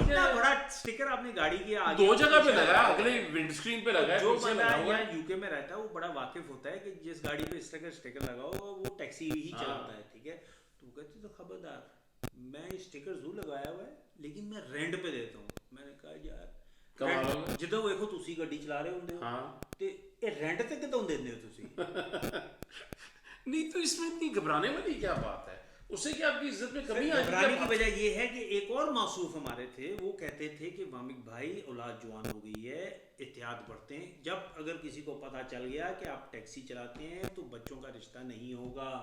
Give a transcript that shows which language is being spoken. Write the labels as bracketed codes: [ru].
[ur] ہے, اتنا بڑا اسٹیکر آپ نے گاڑی کے آگے دو جگہ پہ لگایا, اگلے ونڈ اسکرین پہ لگایا. جو بندہ یا یو کے میں رہتا ہے وہ بڑا واقف ہوتا ہے کہ جس گاڑی پہ اس طرح کا اسٹیکر لگا ہو وہ ٹیکسی ہی چلاتا ہے, ٹھیک ہے. تو وہ کہتے تو خبردار, میں اسٹیکر ضرور لگایا ہوا ہے لیکن میں رینٹ پہ دیتا ہوں. میں نے کہا [pa] یار جدو ویکھو تسی گاڑی چلا رہے ہوندے ہو تے اے رینٹ تے کتوں دیندے ہو تسی؟ [ur] نہیں تو اس میں اتنی گھبرانے والی کیا بات ہے, اس سے کیا آپ کی عزت میں کمی آئی؟ گھبرانے کی وجہ یہ ہے کہ ایک اور موصوف ہمارے تھے, وہ کہتے تھے کہ وامک بھائی اولاد جوان ہو گئی ہے, احتیاط برتیں, جب اگر کسی کو پتہ چل گیا کہ آپ ٹیکسی چلاتے ہیں تو بچوں کا رشتہ نہیں ہوگا.